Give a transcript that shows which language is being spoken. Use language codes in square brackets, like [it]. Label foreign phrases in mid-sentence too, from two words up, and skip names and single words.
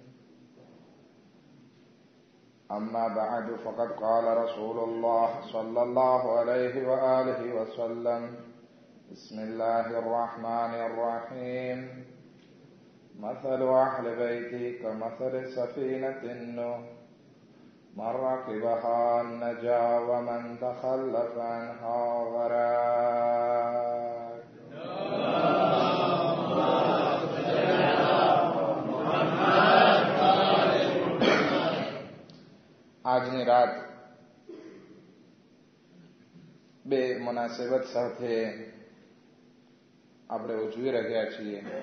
[ar] أما بعد، فقد قال رسول الله صلى الله عليه وآله وسلم: بسم الله الرحمن الرحيم. مثل أهل بيتي كمثل سفينة نوح، من ركبها نجا ومن تخلف عنها غرق. [gu] આજની રાત બે મુનાસબત સાથે આપણે ઉજવી રહ્યા છીએ.